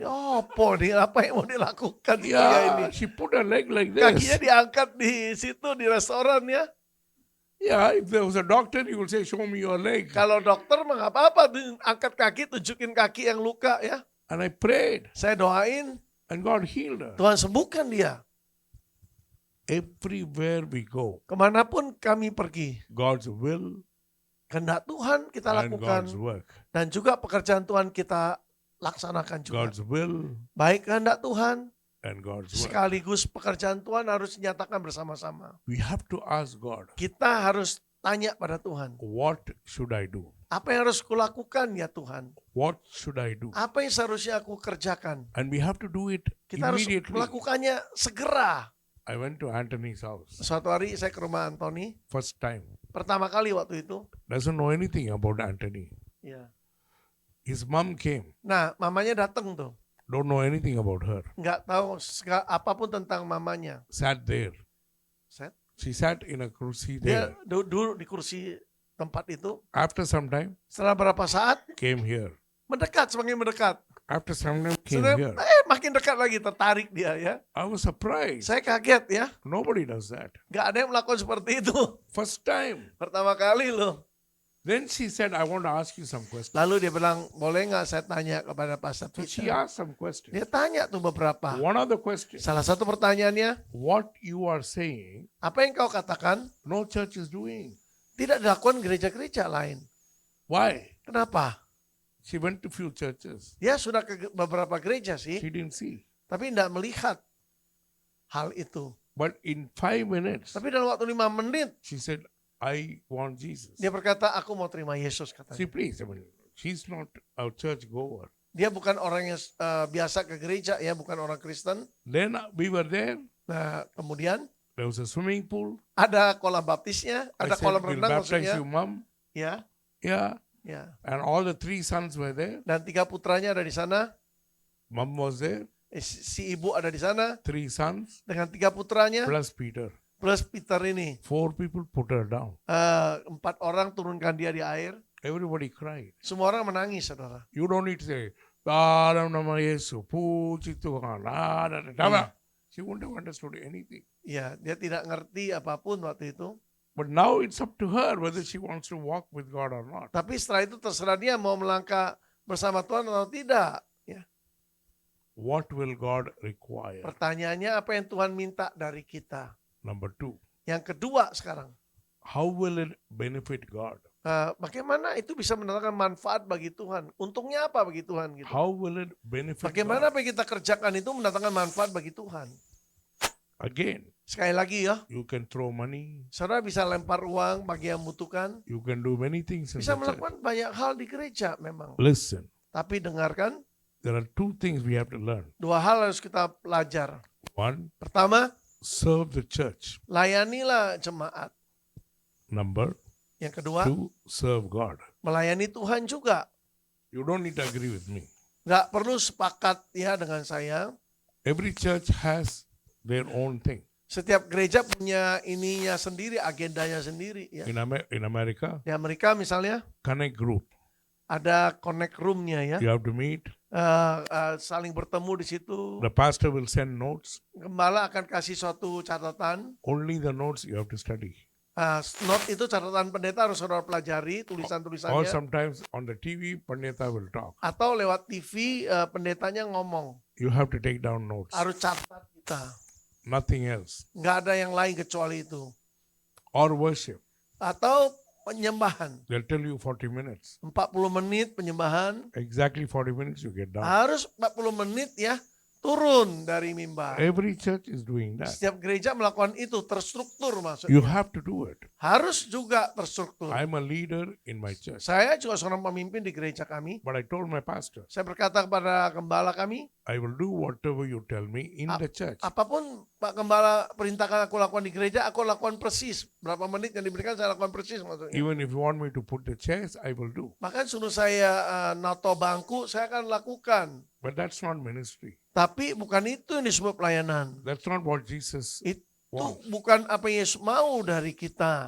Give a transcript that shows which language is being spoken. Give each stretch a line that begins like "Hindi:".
Indonesian: Apa yang mau dilakukan pria ini?
English: Yeah, she put her leg like
Indonesian: Kakinya
English: this.
Indonesian: diangkat di situ di restoran ya.
English: Yeah, if there was a doctor, he would say, show me your leg.
Indonesian: Kalau dokter mah nggak apa-apa, angkat kaki, tunjukin kaki yang luka ya.
English: And I prayed,
Indonesian: Saya doain,
English: and God healed her.
Indonesian: Tuhan sembuhkan dia.
English: Everywhere we go,
Indonesian: Kemanapun kami pergi,
English: God's will
Indonesian: kehendak Tuhan kita
English: and
Indonesian: lakukan.
English: God's work.
Indonesian: Dan juga pekerjaan Tuhan kita laksanakan juga.
English: God's will
Indonesian: Baik kehendak Tuhan,
English: and God's work.
Indonesian: sekaligus pekerjaan Tuhan harus dinyatakan bersama-sama.
English: We have to ask God,
Indonesian: Kita harus tanya pada Tuhan,
English: what should I do?
Indonesian: apa yang harus kulakukan ya Tuhan?
English: What should I do?
Indonesian: Apa yang seharusnya aku kerjakan?
English: And we have to do it
Indonesian: Kita harus
English: immediately.
Indonesian: melakukannya segera.
English: I went to Anthony's house
Indonesian: Suatu hari saya ke rumah Anthony,
English: first time.
Indonesian: pertama kali waktu itu.
English: Doesn't know anything about Anthony.
Indonesian: Ya.
English: His mom came.
Indonesian: Nah, mamanya datang tuh.
English: Don't know anything about her.
Indonesian: Nggak tahu apapun tentang mamanya.
English: Sat there. Set. She sat in a kursi
Indonesian: Dia
English: there.
Indonesian: duduk di kursi tempat itu.
English: After some time,
Indonesian: Setelah berapa saat,
English: came here.
Indonesian: mendekat, semakin mendekat.
English: After some time, came
Indonesian: Setelah,
English: here.
Indonesian: makin dekat lagi, tertarik dia ya.
English: I was surprised.
Indonesian: Saya kaget ya.
English: Nobody does that.
Indonesian: Nggak ada yang melakukan seperti itu.
English: First time.
Indonesian: Pertama kali loh.
English: Then she said, I want to ask you some questions.
Indonesian: Lalu dia bilang, boleh nggak saya tanya kepada Pastor
English: So she
Indonesian: Peter?
English: asked some questions.
Indonesian: Dia tanya tuh beberapa.
English: One of the questions,
Indonesian: Salah satu pertanyaannya,
English: what you are saying,
Indonesian: apa yang kau katakan
English: no church is doing.
Indonesian: tidak dilakukan gereja-gereja lain?
English: Why?
Indonesian: Kenapa?
English: She went to few churches.
Indonesian: Dia sudah ke beberapa gereja sih,
English: She didn't see.
Indonesian: tapi tidak melihat hal itu.
English: But in 5 minutes,
Indonesian: Tapi dalam waktu 5 menit,
English: she said, I want Jesus.
Indonesian: dia berkata, aku mau terima Yesus
English: See,
Indonesian: katanya.
English: please, she's not a church goer.
Indonesian: Dia bukan orang yang biasa ke gereja, ya bukan orang Kristen.
English: Then we were there.
Indonesian: Nah, kemudian
English: There was a swimming pool.
Indonesian: ada kolam baptisnya,
English: I
Indonesian: ada
English: said,
Indonesian: kolam
English: we'll
Indonesian: renang
English: baptize
Indonesian: maksudnya.
English: you, mom.
Indonesian: Ya,
English: Yeah.
Indonesian: ya.
English: And all the 3 sons were there.
Indonesian: Dan 3 putranya ada di sana.
English: Mom was there.
Indonesian: Si ibu ada di sana
English: 3 sons
Indonesian: dengan 3 putranya
English: plus Peter.
Indonesian: plus Peter ini.
English: 4 people put her down.
Indonesian: 4 orang turunkan dia di air.
English: Everybody cried.
Indonesian: Semua orang menangis, saudara.
English: You don't need to say,
Indonesian: Dalam nama Yesus, puji Tuhan.
English: She wouldn't have understood anything.
Indonesian: Ya, dia tidak ngerti apapun waktu itu.
English: But now it's up to her whether she wants to walk with God or not.
Indonesian: Tapi setelah itu terserah dia mau melangkah bersama Tuhan atau tidak. Ya.
English: What will God require?
Indonesian: Pertanyaannya apa yang Tuhan minta dari kita?
English: Number 2,
Indonesian: Yang kedua sekarang,
English: how will it benefit God?
Indonesian: bagaimana itu bisa mendatangkan manfaat bagi Tuhan? Untungnya apa bagi Tuhan? Gitu.
English: How will it benefit
Indonesian: Bagaimana
English: God?
Indonesian: apa yang kita kerjakan itu mendatangkan manfaat bagi Tuhan?
English: Again,
Indonesian: Sekali lagi ya,
English: you can throw money,
Indonesian: saudara bisa lempar uang bagi yang membutuhkan.
English: you can do many things in
Indonesian: Bisa
English: the church.
Indonesian: melakukan banyak hal di gereja memang.
English: Listen,
Indonesian: Tapi dengarkan,
English: there are 2 things we have to learn.
Indonesian: dua hal harus kita pelajari.
English: One,
Indonesian: Pertama,
English: serve the church.
Indonesian: layanilah jemaat.
English: Number
Indonesian: Yang kedua,
English: 2, serve God.
Indonesian: melayani Tuhan juga.
English: You don't need to agree with me.
Indonesian: Nggak perlu sepakat ya dengan saya.
English: Every church has their own thing.
Indonesian: Setiap gereja punya ininya sendiri, agendanya sendiri. Ya.
English: In America,
Indonesian: Di Amerika misalnya
English: connect group.
Indonesian: ada connect room-nya ya.
English: You have to meet.
Indonesian: Saling bertemu di situ.
English: The pastor will send notes.
Indonesian: Gembala akan kasih suatu catatan.
English: Only the notes you have to study.
Indonesian: Note itu catatan pendeta harus saudara pelajari,
English: Or
Indonesian: tulisan-tulisannya.
English: sometimes on the TV, Pandita will talk.
Indonesian: Atau lewat TV pendetanya ngomong.
English: You have to take down notes.
Indonesian: Harus catat kita.
English: Nothing else.
Indonesian: Nggak ada yang lain kecuali itu.
English: Or worship.
Indonesian: Atau penyembahan.
English: They'll tell you 40 minutes.
Indonesian: 40 menit penyembahan.
English: Exactly 40 minutes you get down.
Indonesian: Harus 40 menit ya turun dari mimbar.
English: Every church is doing that.
Indonesian: Setiap gereja melakukan itu terstruktur maksudnya.
English: You have to do it.
Indonesian: Harus juga terstruktur.
English: I'm a leader in my church.
Indonesian: Saya juga seorang pemimpin di gereja kami.
English: But I told my pastor,
Indonesian: Saya berkata kepada gembala kami,
English: I will do whatever you tell me in the church.
Indonesian: apapun Pak Gembala perintahkan aku lakukan di gereja, aku lakukan persis. Berapa menit yang diberikan saya lakukan persis maksudnya.
English: Even if you want me to put the chairs, I will do.
Indonesian: Bahkan suruh saya nato bangku, saya akan lakukan.
English: But that's not ministry.
Indonesian: Tapi bukan itu yang disebut pelayanan.
English: That's not what Jesus
Indonesian: Itu
English: wants.
Indonesian: bukan apa yang Yesus mau dari kita.